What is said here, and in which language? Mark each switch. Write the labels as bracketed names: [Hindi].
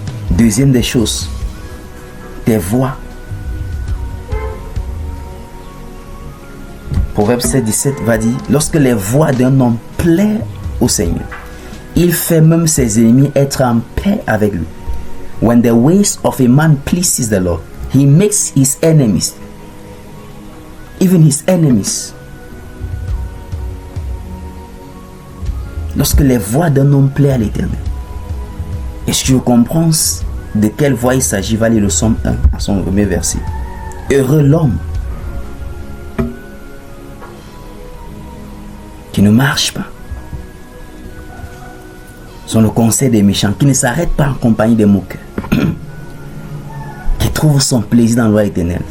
[French] Deuxième des choses, tes voies. Proverbe 7, 17 va dire, lorsque les voies d'un homme plaisent au Seigneur, il fait même ses ennemis être en paix avec lui. [English] When the ways of a man pleases the Lord, he makes his enemies, even his enemies. [French] Lorsque les voies d'un homme plaisent à l'Éternel. Est-ce que tu comprends de quelle voie il s'agit? Va lire le psaume 1 à son premier verset. Heureux l'homme qui ne marche pas sur le conseil des méchants, qui ne s'arrête pas en compagnie des moqueurs, qui trouve son plaisir dans la loi éternelle.